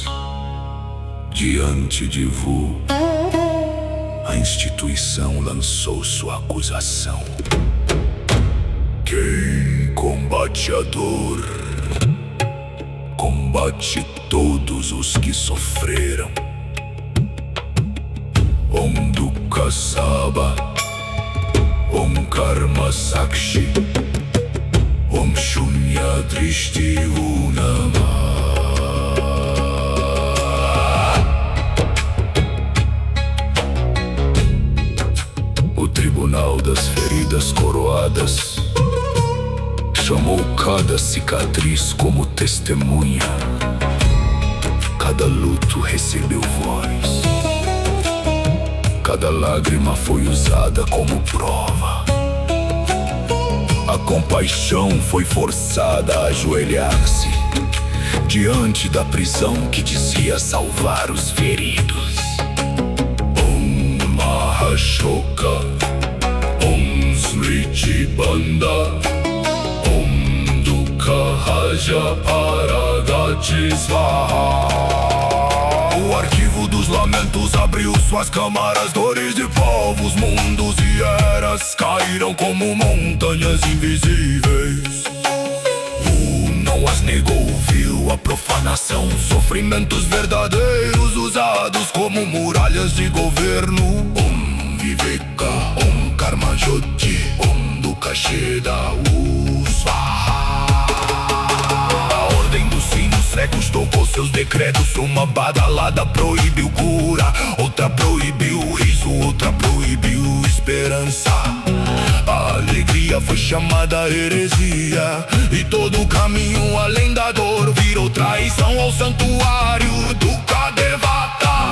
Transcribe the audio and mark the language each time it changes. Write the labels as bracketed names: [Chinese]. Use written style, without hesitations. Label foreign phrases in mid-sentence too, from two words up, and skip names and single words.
[Portuguese] Diante de Vu, a instituição lançou sua acusação. Quem combate a dor, combate todos os que sofreram. [Sanskrit] ॐ दुःख सब, ॐ कर्म साक्षी, ॐ शून्य दृष्टि उनम. [Portuguese] O Tribunal das Feridas Coroadas chamou cada cicatriz como testemunha. Cada luto recebeu voz. Cada lágrima foi usada como prova. A compaixão foi forçada a ajoelhar-se diante da prisão que dizia salvar os feridos. [Sanskrit] ॐ महाशोक, ॐ स्मृति बन्ध, ॐ दुःख राज परगति स्वाहा. [Portuguese] O arquivo dos lamentos abriu suas câmaras. Dores de povos, mundos e eras caíram como montanhas invisíveis. Não as negou, viu a profanação. Sofrimentos verdadeiros usados como muralhas de governo. [Sanskrit] ॐ विवेक, ॐ कर्म ज्योति, ॐ दुःख छेद स्वाहा. [Portuguese] A ordem dos sinos cegos tocou seus decretos. Uma badalada proibiu cura, outra proibiu riso, outra proibiu esperança. A alegria foi chamada heresia, e todo o caminho além da dor virou traição ao santuário do Kadevata.